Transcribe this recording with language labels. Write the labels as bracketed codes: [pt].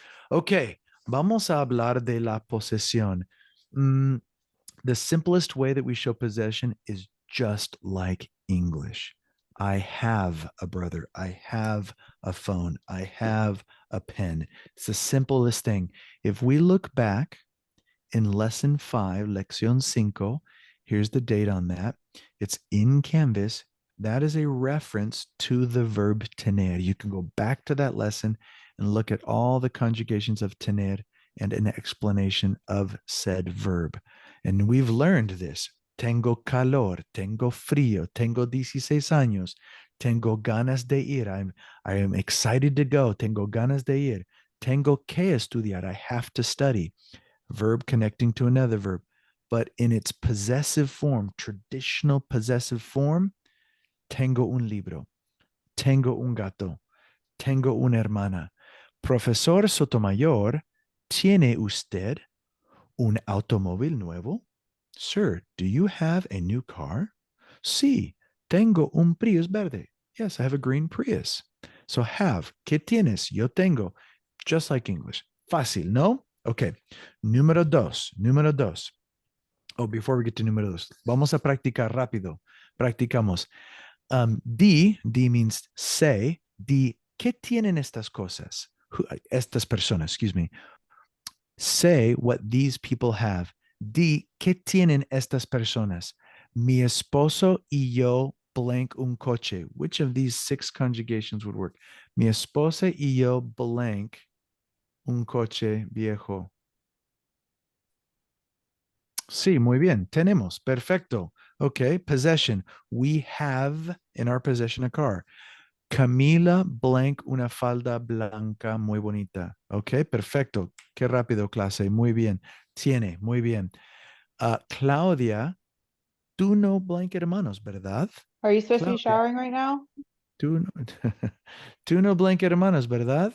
[es] Okay, vamos a hablar de la posesión. [en] The simplest way that we show possession is just like English. I have a brother. I have a phone. I have a pen. It's the simplest thing. If we look back in lesson 5, lección 5, here's the date on that. It's in Canvas. That is a reference to the verb tener. You can go back to that lesson and look at all the conjugations of tener and an explanation of said verb. And we've learned this. [es] Tengo calor, tengo frío, tengo 16 años, tengo ganas de ir. [en] I am excited to go. [es] Tengo ganas de ir. Tengo que estudiar. [en] I have to study. Verb connecting to another verb. But in its possessive form, [es] traditional possessive form, tengo un libro, tengo un gato, tengo una hermana. Profesor Sotomayor, ¿tiene usted un automóvil nuevo? [en] Sir, do you have a new car? [es] Sí, tengo un Prius verde. [en] Yes, I have a green Prius. So have, [es] ¿qué tienes? Yo tengo. [en] Just like English. [es] Fácil, ¿no? [en] Okay. [es] Número dos. [en] Oh, before we get to [es] número dos, vamos a practicar rápido. Practicamos. [en] D means say. [es] ¿Qué tienen estas cosas? Estas personas, [en] excuse me. Say what these people have. [es] ¿Qué tienen estas personas? Mi esposo y yo blank un coche. [en] Which of these 6 conjugations would work? [es] Mi esposa y yo blank un coche viejo. Sí, muy bien. Tenemos. Perfecto. Okay. Possession. [en] We have in our possession a car. [es] Camila blank una falda blanca muy bonita. Ok, perfecto. Qué rápido, clase. Muy bien. Tiene, muy bien. Claudia, tú no blank hermanos, ¿verdad? [en] Are you supposed to be Claudia, showering right now? [es] tú no, tú no blank hermanos, ¿verdad?